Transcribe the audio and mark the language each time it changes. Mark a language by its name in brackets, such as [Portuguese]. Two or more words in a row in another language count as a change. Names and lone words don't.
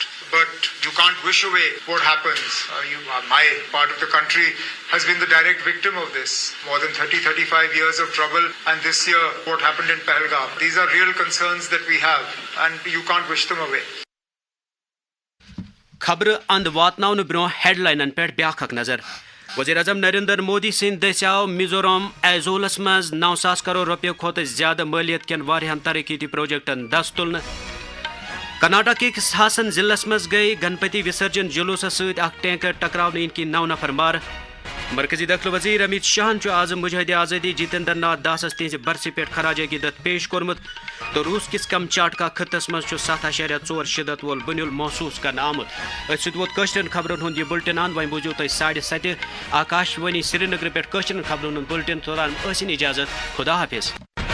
[English] But you can't wish away what happens. My part of the country has been the direct victim of this. More than 35 years of trouble, and this year what happened in Pahalgam. These are real concerns that we have, and you can't wish them away. [Kashmiri] خبر اند واتناون برو ہیڈ لائنن پہ بیاکھ اک نظر. وزیر اعظم نریندر مودی سند دس آو میزورام ایزولس مز 9,000 کروڑ روپیہ کھت زیادہ مالیت کن واریاہن ترقیتی پروجیکٹن دست تلن. کرناٹک کس ہاسن ضلع مز گئی گنپتی وسرجن جلوس ست اخ ٹینکر ٹکراؤن ان کی 9 نفر مار. مرکزی دخل وزیر امت شاہن آز مجاہد آزادی جتیندر ناتھ داسس تہذ برسی پہ خراج عقیدت پیش کورمت تو روس کس کمچاٹکا خطس مز 7.4 شدت وول بنیل محسوس کرنا آمت. ات ست ووت کشرن خبرن ہند یہ بلٹن اند وۄنۍ بوزیو تُہۍ 7:30 آکاش وانی سری نگر پہ کشرن خبرن ہند بلٹن توتان ٲسِن اجازت. خدا حافظ.